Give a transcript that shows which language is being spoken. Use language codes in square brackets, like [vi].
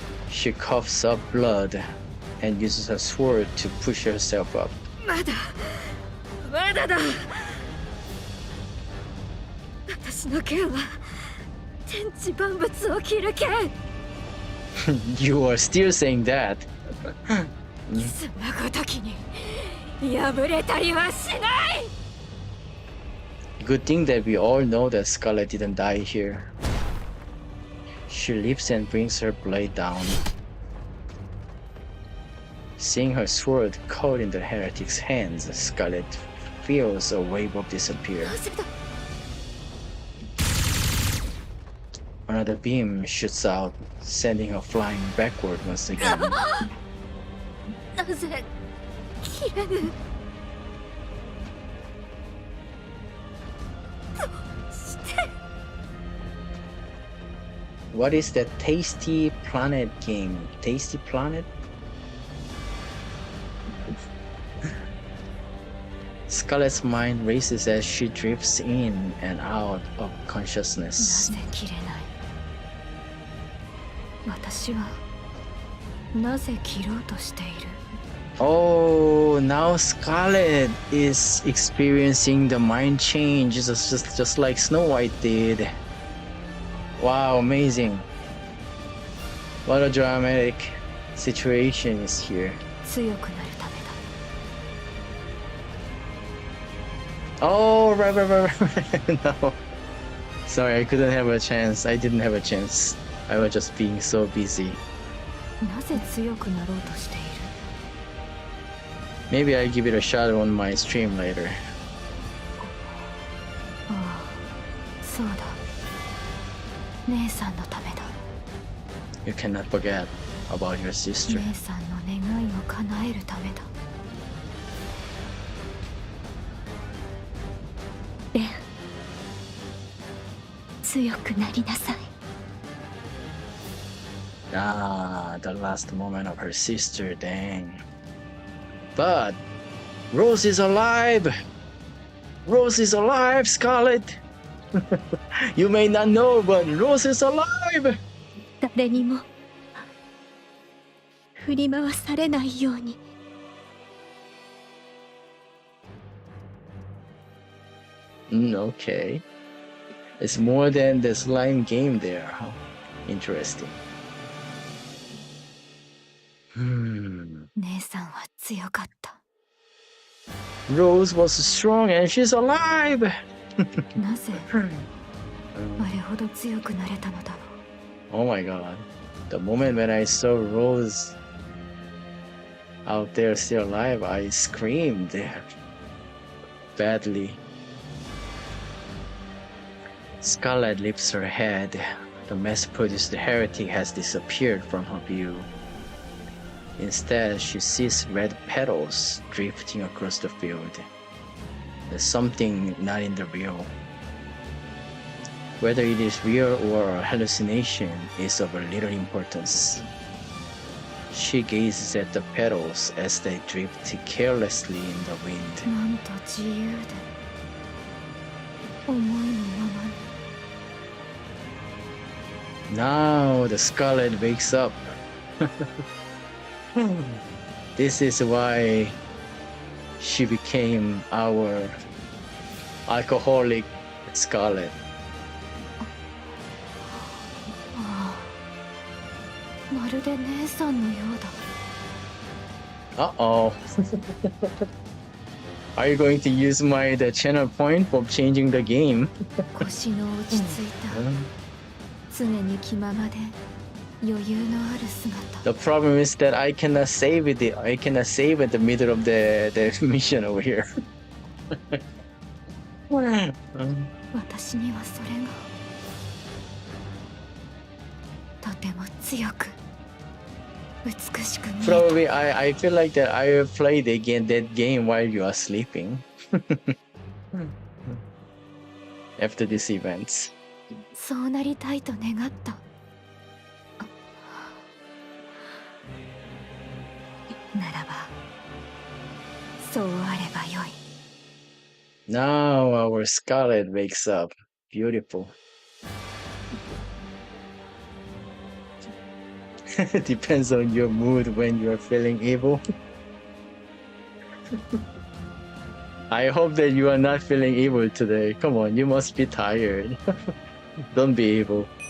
[en] She coughs up blood and uses her sword to push herself up. [ja] まだだ私の剣は天地万物を切る剣 [en] You are still saying that. [ja] そんなごときに破れたりはしない [en] Good thing that we all know that Scarlet didn't die here. She leaps and brings her blade down. Seeing her sword caught in the heretic's hands, Scarlet feels a wave of disappear. [ja] どうするだ [en] Another beam shoots out, sending her flying backward once again. [ja] なぜ切れぬ [en] What is that Tasty Planet game? Tasty Planet? Scarlet's mind races as she drifts in and out of [ja] な [en] consciousness. [ja] ぜ切れない私はなぜ切ろうとしている [en] Oh, now Scarlet is experiencing the mind change, just like Snow White did. Wow, amazing. What a dramatic situation is here. [ja] 強くなるためだ [en] Oh, right. No. Sorry, I couldn't have a chance. I didn't have a chance. I was just being so busy. [ja] なぜ強くなろうとしている [en] Maybe I'll give it a shot on my stream later. [ja] ああそうだ姉さんのためだ [en] You cannot forget about your sister. [ja] 姉さんの願いを叶えるためだレン強くなりなさい [en] Ah, the last moment of her sister, dang. But Rose is alive! Rose is alive, Scarlet! You may not know, but Rose is alive! [ja] 誰にも振り回されないように [en] Okay. It's more than the slime game there. Huh? Interesting. [ja] 姉さんは強かった [en] Rose was strong and she's alive! [ja] なぜあれほど強くなれたのだろう [en] Oh my god. The moment when I saw Rose out there still alive, I screamed badly. Scarlet lifts her head. The mass-produced heretic has disappeared from her view. Instead, she sees red petals drifting across the field. There's something not in the real. Whether it is real or a hallucination is of little importance. She gazes at the petals as they drift carelessly in the wind. [ja] なんと自由で思いのままに [en] Now the Scarlet wakes up. This is why she became our alcoholic Scarlet. [ja] まるで姉さんのようだ。 [en] Uh-oh. Are you going to use the channel point for changing the game? [ja] 腰の落ち着いた。常に気ままで余裕のある姿。 [en] The problem is that I cannot save it. I cannot save at the middle of the mission over here. [ja] 私にはそれがとても強く美しく見えた。 [en] Probably I feel like that I will play that game while you are sleeping. After these events. [ja] そうなりたいと願った。ならばそうあればよい。 [en] Now our Scarlet wakes up. Beautiful. Depends on your mood when you are feeling evil. I hope that you are not feeling evil today. Come on, you must be tired. Don't be evil.